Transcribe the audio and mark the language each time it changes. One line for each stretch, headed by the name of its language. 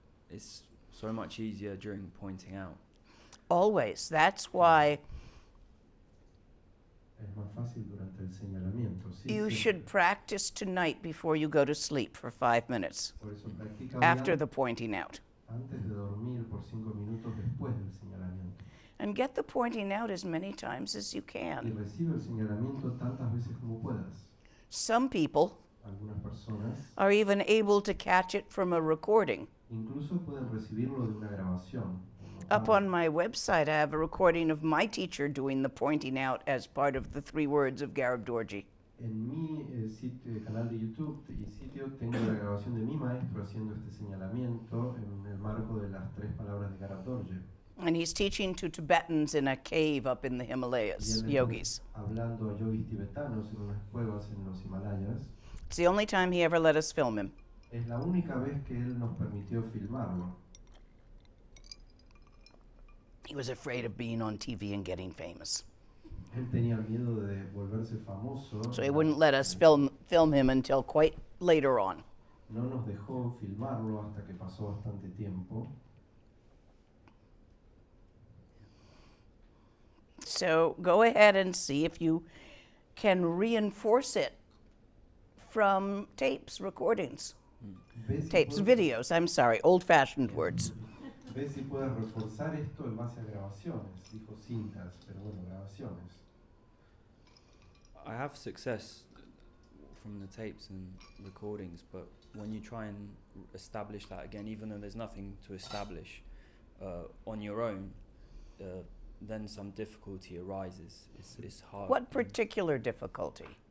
English: It's so much easier during pointing out. Always. That's why
Spanish: Es más fácil durante el señalamiento. Sí,
English: you
Spanish: siempre.
English: should practice tonight before you go to sleep for 5 minutes
Spanish: Por eso practica
English: after
Spanish: hoy
English: the pointing out.
Spanish: antes de dormir por 5 minutos después del señalamiento.
English: And get the pointing out as many times as you
Spanish: Y
English: can.
Spanish: recibe el señalamiento tantas veces como puedas.
English: Some people
Spanish: Algunas personas
English: are even able to catch it from a recording.
Spanish: incluso pueden recibirlo de una grabación.
English: Up on my website, I have a recording of my teacher doing the pointing out as part of the 3 words of Garib Dorji.
Spanish: En mi canal de YouTube y sitio tengo la grabación de mi maestro haciendo este señalamiento en el marco de las 3 palabras de Garib Dorje.
English: And he's teaching to Tibetans in a cave up in the
Spanish: Y
English: Himalayas,
Spanish: él está
English: yogis.
Spanish: hablando a yogis tibetanos en unas cuevas en los Himalayas.
English: It's the only time he ever let us film him.
Spanish: Es la única vez que él nos permitió filmarlo.
English: He was afraid of being on TV and getting famous.
Spanish: Él tenía miedo de volverse famoso.
English: So he wouldn't let us film him until quite later on.
Spanish: No nos dejó filmarlo hasta que pasó bastante tiempo.
English: So go ahead and see if you can reinforce it from tapes, recordings.
Spanish: Ve si
English: Tapes,
Spanish: puedes-
English: videos, I'm sorry, old-fashioned words.
Spanish: Ve si puedes reforzar esto en base a grabaciones. Dijo cintas, pero bueno, grabaciones.
English: I have success from the tapes and recordings, but when you try and establish that again, even though there's nothing to establish on your own, then some difficulty arises. It's hard. What particular difficulty?